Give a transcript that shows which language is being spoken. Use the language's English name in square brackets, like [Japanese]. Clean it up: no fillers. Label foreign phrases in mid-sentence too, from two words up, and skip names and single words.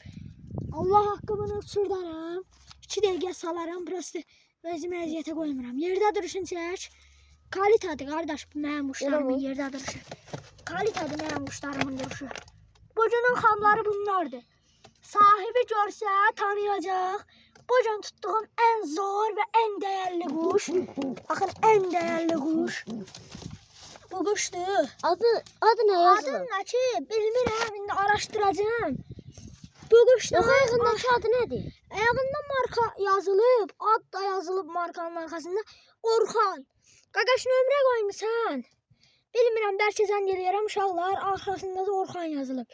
[Azerbaijani] Allah haqqı bunu uçurdaram, 2 dəqiqə salaram, prosto özümü əziyyətə qoymuram. Yerdə duruşun çək, kalitadır qardaş bu mənim quşlarımın yerdə duruşu. Kalitadır mənim quşlarımın duruşu. Bu günün xamları bunlardır. Sahibi görsə tanıyacaq. [Turkish] Bu gün tutduğum en zor ve en değerli kuş. Bakın en değerli kuş. Bu kuşdur. Adı ne yazılır? Adı ne ki? [Azerbaijani] Bilmirəm, indi araşdıracağım. [Turkish] Bu kuşdur. [Azerbaijani] Yox, ayağındakı adı nədir? Ayağında marka yazılıb. Ad da yazılıb [Turkish] markanın arkasında. [Azerbaijani] Orxan. Qaqaş nömrə qoymusan. Bilmirəm, bəlkə zəng eləyərəm uşaqlar. Arxasında da Orxan yazılıb.